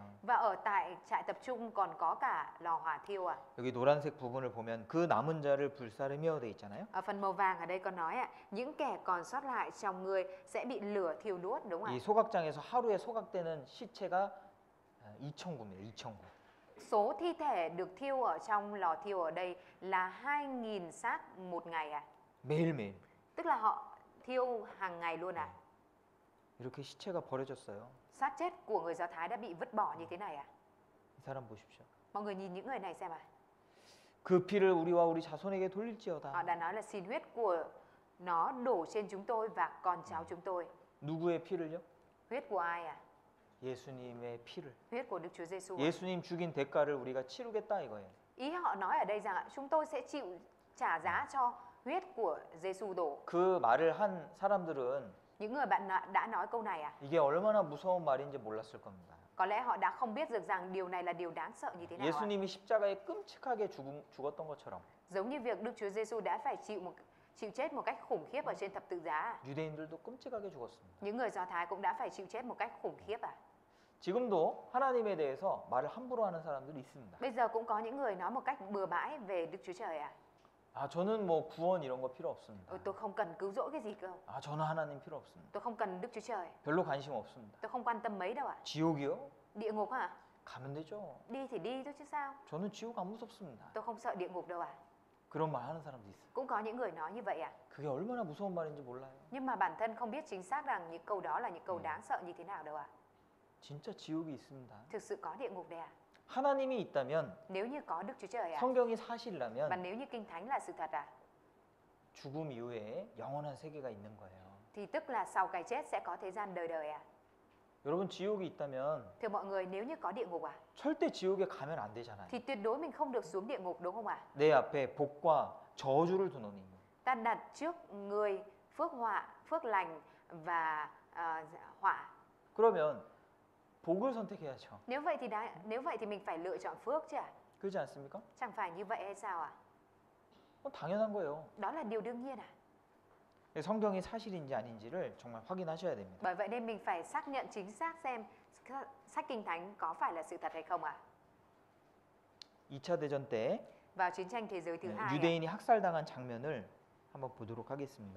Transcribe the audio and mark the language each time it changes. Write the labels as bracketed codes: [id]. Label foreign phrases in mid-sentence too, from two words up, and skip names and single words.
[vi] Và ở tại trại tập trung còn có cả lò hỏa thiêu ạ. [ko] 여기 노란색 부분을 보면 그 남은 자를 불사르며 돼 있잖아요. [vi] Ở phần màu vàng ở đây có nói ạ, những kẻ còn sót lại trong người sẽ bị lửa thiêu đốt, đúng không [ko] 이 [vi] ạ? [ko] 소각장에서 하루에 소각되는 시체가 2,000구입니다. 2,000구. [vi] Số thi thể được thiêu ở trong lò thiêu ở đây là 2.000 xác một ngày ạ. [ko] 매일매일 [vi] Tức là họ thiêu hàng ngày luôn ạ. [ko] 이렇게 시체가 버려졌어요. [vi] Xác chết của người Do Thái đã bị vứt bỏ như thế này ạ. [ko] 이 사람 보십시오. [vi] Mọi người nhìn những người này xem ạ. [ko] 그 피를 우리와 우리 자손에게 [vi] Họ [ko] 돌릴지어다. [vi] đã nói là xin huyết của nó đổ trên chúng tôi và con cháu chúng tôi. [ko] 누구의 피를요? [vi] Huyết của ai ạ? [ko] 예수님의 피를. [vi] Huyết của Đức Chúa Giêsu. [ko] 예수님 죽인 대가를 우리가 치르겠다 이거예요. [vi] Ý họ nói ở đây rằng ạ, chúng tôi sẽ chịu trả giá cho huyết của Giêsu đổ. [ko] 그 말을 한 사람들은 [vi] Những người bạn đã nói câu này à? [ko] 이게 얼마나 무서운 말인지 몰랐을 겁니다. [vi] Có lẽ họ đã không biết được rằng điều này là điều đáng sợ như thế nào ạ? [ko] 예수님이 십자가에 끔찍하게 죽었던 것처럼 [vi] Giống như việc Đức Chúa Giêsu đã phải chịu chết một cách khủng khiếp ở trên thập tự giá. [ko] 유대인들도 끔찍하게 죽었습니다. [vi] Những người Do Thái cũng đã phải chịu chết một cách khủng khiếp à? [ko] 지금도 하나님에 대해서 말을 함부로 하는 사람들이 있습니다. [vi] Bây giờ cũng có những người nói một cách bừa bãi về Đức Chúa Trời à? [ko] 아, 저는 뭐 구원 이런 거 필요 없습니다. [vi] Tôi không cần cứu rỗi cái gì cơ. [ko] 아, 저는 하나님 필요 없습니다. [vi] Tôi không cần Đức Chúa Trời. [ko] 별로 관심 없습니다. [vi] Tôi không quan tâm mấy đâu ạ. [ko] 지옥이요? [vi] Địa ngục hả? [ko] 가면 되죠. [vi] Đi thì đi thôi chứ sao. [ko] 저는 지옥 안 무섭습니다. [vi] Tôi không sợ địa ngục đâu ạ. [ko] 그런 말 하는 사람도 있어요. [vi] Cũng có những người nói như vậy à? [ko] 그게 얼마나 무서운 말인지 몰라요. [vi] Nhưng mà bản thân không biết chính xác rằng những câu đó là những câu đáng sợ như thế nào đâu ạ. [ko] 진짜 지옥이 있습니다. [vi] Thực sự có địa ngục đây à? [ko] 하나님이 있다면, [vi] Nếu như có Đức Chúa Trời à? [ko] 성경이 [vi] Và [ko] 사실이라면 [vi] nếu như Kinh Thánh là sự thật à? [ko] 죽음 이후에 영원한 세계가 있는 거예요. [vi] Thì tức là sau cái chết sẽ có thế gian đời đời à? [ko] 여러분, 지옥이 있다면 [vi] Thưa mọi người, nếu như có địa ngục à? [ko] 절대 지옥에 가면 안 되잖아요. [vi] Thì tuyệt đối mình không được xuống địa ngục đúng không ạ? [ko] 내 앞에 복과 저주를 두노니. [vi] Ta đặt trước người phước họa, phước lành và họa. [ko] 그러면 복을 선택해야죠. [vi] Nếu vậy thì mình phải lựa chọn phước chứ ạ? [ko] 그렇지 않습니까? [vi] Chẳng phải như vậy hay sao ạ? [ko] 당연한 거예요. [vi] Đó là điều đương nhiên à? [ko] 성경이 사실인지 아닌지를 정말 확인하셔야 됩니다. [vi] Bởi vậy nên mình phải xác nhận chính xác xem sách Kinh Thánh có phải là sự thật hay không ạ? [ko] 2차 대전 때 [vi] Vào chiến tranh thế giới thứ hai, [ko] 유대인이 학살당한 장면을 한번 보도록 하겠습니다.